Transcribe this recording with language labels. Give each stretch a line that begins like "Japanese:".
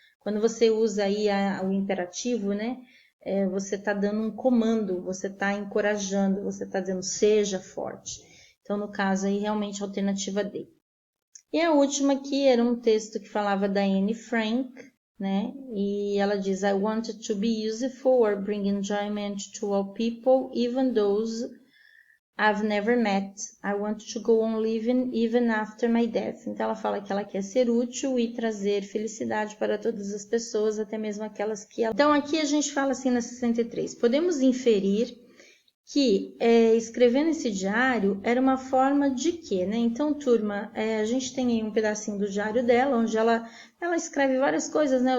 Portuguese: Quando você usa aí o imperativo, né? Você está dando um comando, você está encorajando, você está dizendo seja forte. Então, no caso aí, realmente a alternativa D. E a última aqui era um texto que falava da Anne Frank, né? E ela diz,
English: I wanted to be useful or bring enjoyment to all people, even those I've never met. I want to go on living even after my death.
Portuguese: Então ela fala que ela quer ser útil e trazer felicidade para todas as pessoas, até mesmo aquelas que ela... Então aqui a gente fala assim na 63. Podemos inferir que escrevendo esse diário era uma forma de quê, né? Então, turma, a gente tem aí um pedacinho do diário dela, onde ela escreve várias coisas, né?